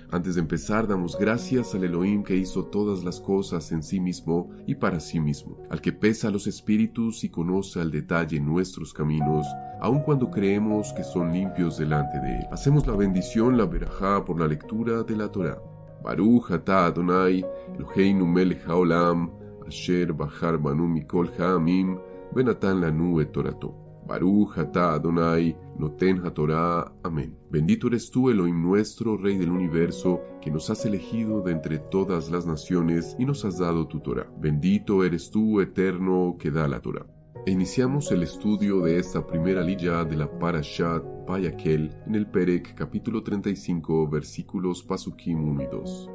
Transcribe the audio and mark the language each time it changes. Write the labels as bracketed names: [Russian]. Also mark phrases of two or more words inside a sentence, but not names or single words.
[Spanish] Antes de empezar, damos gracias al Elohim que hizo todas las cosas en sí mismo y para sí mismo, al que pesa los espíritus y conoce al detalle nuestros caminos, aun cuando creemos que son limpios delante de él. Hacemos la bendición, la verajá, por la lectura de la Torá. [Hebrew] ברוך אתה אדוני אלוהינו מלך העולם אשר בחר בנו מכל העמים ונתן לנו את תורתו. ברוך אתה אדוני נותן התורה. [Spanish] Amén. Bendito eres tú, Elohim nuestro, Rey del universo, que nos has elegido de entre todas las naciones y nos has dado tu Torá. Bendito eres tú, eterno, que da la Torá. Iniciamos el estudio de esta primera aliyá de la Parashat Vayakel en el Perek capítulo 35 versículos Pasukim 1 y 2.